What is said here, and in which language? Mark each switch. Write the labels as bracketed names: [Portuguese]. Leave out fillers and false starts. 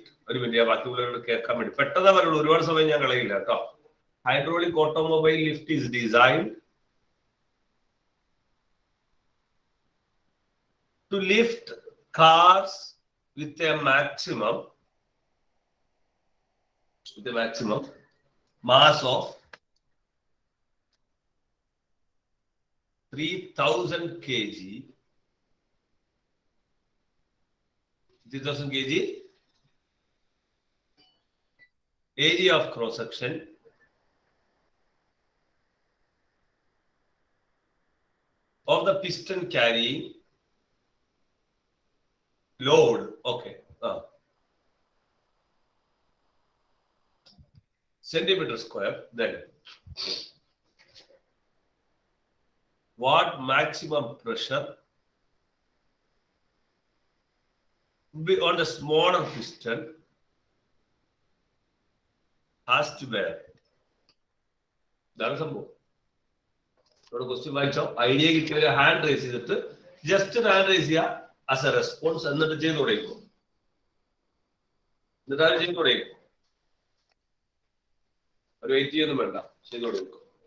[Malayalam] ഒരു മിനിറ്റ്, ബാക്കിയുള്ളവരോട് കേൾക്കാൻ വേണ്ടി പെട്ടെന്ന് പറയുള്ളൂ. ഒരുപാട് സമയം ഞാൻ കളയില്ല കേട്ടോ. [English] Hydraulic automobile lift is designed to lift cars with a maximum mass of 3000 kg. 3000 kg area of cross section of the piston carrying load. Okay. Centimeter square. Then what maximum pressure be on the smaller piston has to bear. [Malayalam] ഇതാണ് സംഭവം. ഇവിടെ question വായിച്ചോ, idea കിട്ടിയ hand raise ചെയ്തിട്ട് just hand raise ചെയ്യുക [English] as a response, [Malayalam] എന്നിട്ട് ചെയ്ത് തുടങ്ങിക്കും. എന്നിട്ട് അത് ചെയ്ത് തുടങ്ങിക്കും. ഒരു വെയിറ്റ് ചെയ്യൊന്നും വേണ്ട, ചെയ്ത് തുടങ്ങിക്കും.